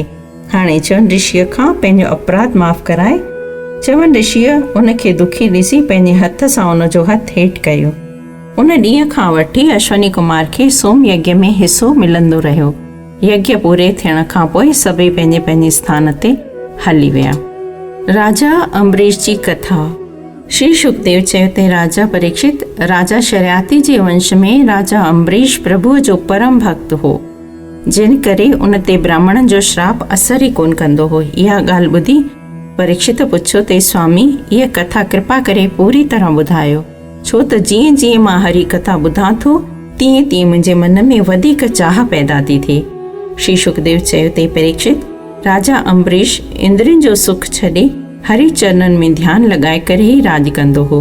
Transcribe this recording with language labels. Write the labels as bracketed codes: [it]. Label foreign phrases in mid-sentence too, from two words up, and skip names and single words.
[sd] हाणे च्यवनि ऋषिअ खां पंहिंजो अपराध माफ़ कराए। च्यवनि ऋषिअ उनखे दुखी ॾिसी पंहिंजे हथ सां उन जो हथु हेठि कयो। उन ॾींहं खां वठी अश्वनी कुमार खे सोम यज्ञ में हिसो मिलंदो रहियो। यज्ञ पूरे थियण खां पोइ सभई पंहिंजे पंहिंजे स्थान ते हली विया। राजा अम्बरीश जी कथा। श्री शुकदेव चयो ते राजा परीक्षित, राजा शरियाती जे वंश में राजा अम्बरीश प्रभुअ जो परम भक्त हो, जिन करे उन ते ब्राह्मणनि जो श्राप असर ई कोन कंदो हो। इहा ॻाल्हि ॿुधी परीक्षित पुछियो ते स्वामी, इहा कथा कृपा करे पूरी तरह ॿुधायो, छो त जीअं जीअं मां हरी कथा ॿुधां थो तीअं तीअं मुंहिंजे मन में वधीक चाह पैदा थी थिए। श्री शुकदेव चयो ते परीक्षित, राजा अम्बरीश इंद्रनि जो सुख छॾे हरि चरणनि में ध्यानु लॻाए करे ई राज कंदो हो।